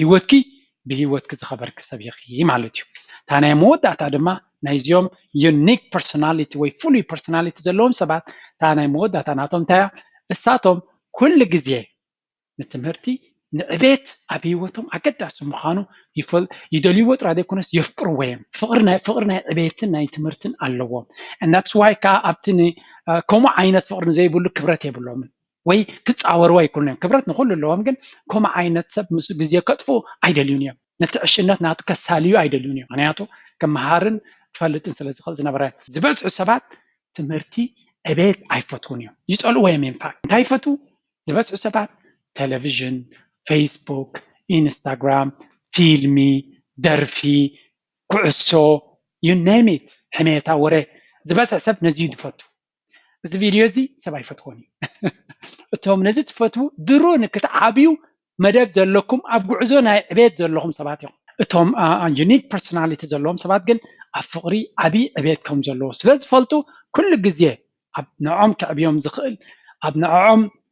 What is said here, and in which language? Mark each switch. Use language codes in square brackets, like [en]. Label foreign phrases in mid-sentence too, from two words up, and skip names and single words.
[ti] ብሂወትኪ ዝኸበርክ ሰብ ኢኺ ማለት እዩ እታ ናይ መወዳእታ ድማ ናይዚኦም [en] unique personality [ti] ወይ ፍሉይ ፐርሶናሊቲ ዘለዎም ሰባት እታ ናይ መወዳእታ ናቶም እንታይ እሳቶም ኩሉ ግዜ ንትምህርቲ ንዕቤት ኣብ ሂወቶም ኣገዳሲ ምዃኑ ይደልይዎ ጥራይ ዘይኮነስ የፍቅርዎ እዮም ፍቅሪ ናይ ዕቤትን ናይ ትምህርትን ኣለዎም [en] and that's why [ti] ከዓ ኣብቲ ከምኡ ዓይነት ፍቅሪ ዘይብሉ ክብረት የብሎምን ወይ ክፃወርዎ ኣይክእሉን እዮም ክብረት ንኩሉ ኣለዎም ግን ከምኡ ዓይነት ሰብ ምስ ግዜ ከጥፉ ኣይደልዩን እዮም ነቲ ዕሽነት ናቱ ከሳልዩ ኣይደልዩን እዮም ምክንያቱ ክመሃርን ክፈልጥን ስለ ዝኽእል ዝነበረ ዝበዝሑ ሰባት ትምህርቲ ዕቤት ኣይፈትውን እዮም ይፀልእዎ እዮም [en] in fact [ti] እንታይ ይፈትው ዝበዝሑ ሰባት ቴሌቪዥን ፌስቡክ ኢንስታግራም ፊልሚ ደርፊ ኩዕሶ [en] you name it [ti] ሕሜታ ወረ ዝበዝሕ ሰብ ነዚ ይፈቱ እዚ ቪድዮ እዚ ሰብ ኣይፈትዎን እዩ እቶም ነዚ ትፈትው ድሮ ንክትዓብዩ መደብ ዘለኩም ኣብ ጉዕዞ ናይ ዕቤት ዘለኹም ሰባት እዮም እቶም [en] unique personality [ti] ዘለዎም ሰባት ግን ኣብ ፍቅሪ ዓብይ ዕቤት ከም ዘለዎ ስለ ዝፈልጡ ኩሉ ግዜ ኣብ ንዖም ክዕብዮም ዝኽእል ኣብ ንዖም